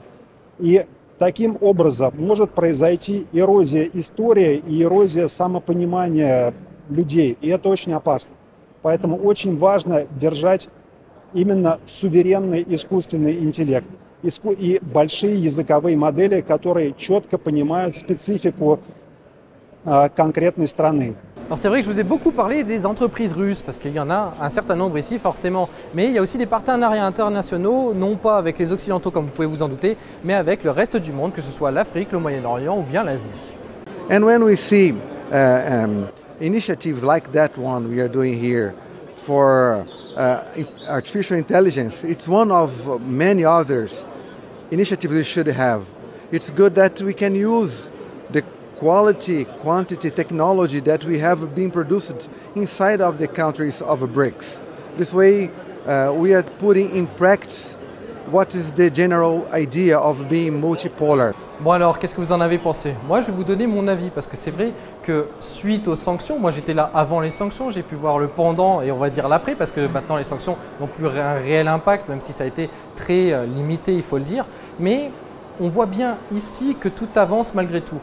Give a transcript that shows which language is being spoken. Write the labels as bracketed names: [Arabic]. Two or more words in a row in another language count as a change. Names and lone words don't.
[Russian] И таким образом может произойти эрозия истории и эрозия самопонимания людей, и это очень опасно. Поэтому очень важно держать именно суверенный искусственный интеллект и большие языковые модели, которые четко понимают специфику конкретной страны. [French] Alors c'est vrai que je vous ai beaucoup parlé des entreprises russes, parce qu'il y en a un certain nombre ici forcément, mais il y a aussi des partenariats internationaux, non pas avec les Occidentaux comme vous pouvez vous en douter, mais avec le reste du monde, que ce soit l'Afrique, le Moyen-Orient ou bien l'Asie. [English] And when we see initiatives like that one we are doing here for artificial intelligence, it's one of many others initiatives we should have. It's good that we can use the quality, quantity, technology that we have been produced inside of the countries of BRICS. This way, we are putting in practice what is the general idea of being multipolar. [French] Bon alors, qu'est-ce que vous en avez pensé? Moi, je vais vous donner mon avis parce que c'est vrai que suite aux sanctions, moi j'étais là avant les sanctions, j'ai pu voir le pendant et on va dire l'après parce que maintenant les sanctions n'ont plus un réel impact, même si ça a été très limité, il faut le dire. Mais on voit bien ici que tout avance malgré tout.